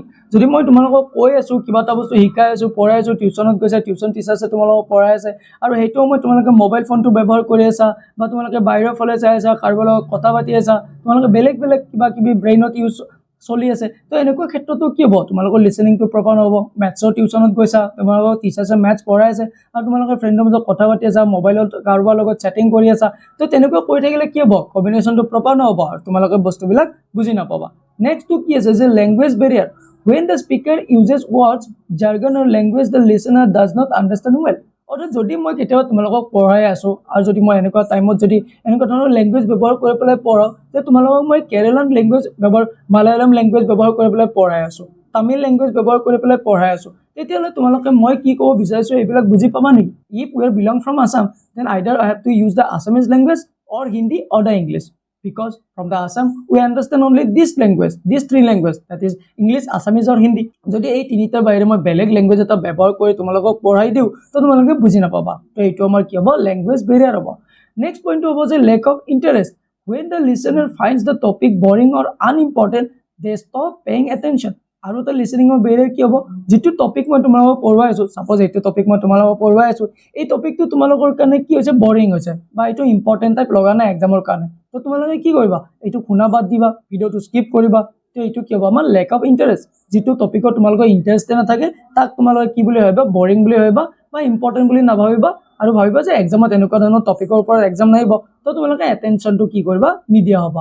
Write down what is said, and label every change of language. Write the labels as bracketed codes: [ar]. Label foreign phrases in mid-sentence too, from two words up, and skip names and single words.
[as] যদি মই তোমালোকক কৈ আছোঁ, কিবা এটা বস্তু শিকাই আছোঁ, পঢ়াই আছোঁ, টিউশ্যনত গৈছে, [en] tuition teachers [as] তোমালোকক পঢ়াই আছে, আৰু সেইটো সময়ত তোমালোকে মোবাইল ফোনটো ব্যৱহাৰ কৰি আছা বা তোমালোকে বাহিৰৰ ফালে চাই আছা, কাৰোবাৰ লগত কথা পাতি আছা, তোমালোকে বেলেগ বেলেগ কিবা কিবি ব্ৰেইনত চলি আছে, তো এনেকুৱা ক্ষেত্ৰতো কি হ'ব, তোমালোকৰ [en] listening proper [as] নহ'ব। মেথছৰ টিউশ্যনত গৈছা, তোমালোকৰ টিচাৰ্ছে মেথছ পঢ়াই আছে আৰু তোমালোকৰ ফ্ৰেণ্ডৰ মাজত কথা পাতি আছা, মোবাইলত কাৰোবাৰ লগত চেটিং কৰি আছা, তো তেনেকুৱা কৰি থাকিলে কি হ'ব, [en] communication proper [as] নহ'ব আৰু তোমালোকে বস্তুবিলাক বুজি নাপাবা। নেক্সটটো কি আছে যে [en] language barrier, when the speaker uses words, jargon or language the listener does not understand well. [as] অৰ্থাৎ যদি মই কেতিয়াবা তোমালোকক পঢ়াই আছোঁ আৰু যদি মই এনেকুৱা টাইমত যদি এনেকুৱা ধৰণৰ লেংগুৱেজ ব্যৱহাৰ কৰি পেলাই পঢ়াওঁ, যে তোমালোকক মই [en] Keralan language Malayalam language [as] ব্যৱহাৰ কৰি পেলাই পঢ়াই আছোঁ, [en] Tamil language [as] ব্যৱহাৰ কৰি পেলাই পঢ়াই আছোঁ, তেতিয়াহ'লে তোমালোকে মই কি ক'ব বিচাৰিছোঁ এইবিলাক বুজি পাবা নেকি? [en] If we belong from Assam, then either I have to use the Assamese language or Hindi or the English, because from the Assam we understand only this language, these three language, that is English, Assamese or Hindi. [as] যদি এই তিনিটাৰ বাহিৰে মই বেলেগ লেংগুৱেজ এটা ব্যৱহাৰ কৰি তোমালোকক পঢ়াই দিওঁ, তো তোমালোকে বুজি নাপাবা, তো এইটো আমাৰ কি হ'ব, [en] language barrier [as] হ'ব। [en] next point [as] হ'ব যে [en] lack of interest, when the listener finds the topic boring or unimportant, they stop paying attention. [as] আৰু এটা লিসেনিঙৰ বেৰিয়াৰ কি হ'ব, যিটো টপিক মই তোমালোকক পঢ়ুৱাই আছোঁ, ছাপ'জ এইটো টপিক মই তোমালোকক পঢ়ুৱাই আছোঁ, এই টপিকটো তোমালোকৰ কাৰণে কি হৈছে, বৰিং হৈছে বা এইটো [en] important type [as] লগা নাই এক্সামৰ কাৰণে, তো তোমালোকে কি কৰিবা, এইটো শুনা বাদ দিবা, [en] video skip [as] কৰিবা। তো এইটো কি হ'ব, আমাৰ [en] lack of interest. [as] যিটো টপিকত তোমালোকৰ ইণ্টাৰেষ্টে নাথাকে তাক তোমালোকে কি বুলি ভাবিবা, বৰিং বুলি ভাবিবা বা ইম্পৰ্টেণ্ট বুলি নাভাবিবা, আৰু ভাবিবা যে এক্সামত এনেকুৱা ধৰণৰ টপিকৰ ওপৰত এক্সাম নাহিব, তো তোমালোকে এটেনশ্যনটো কি কৰিবা, নিদিয়া হ'বা।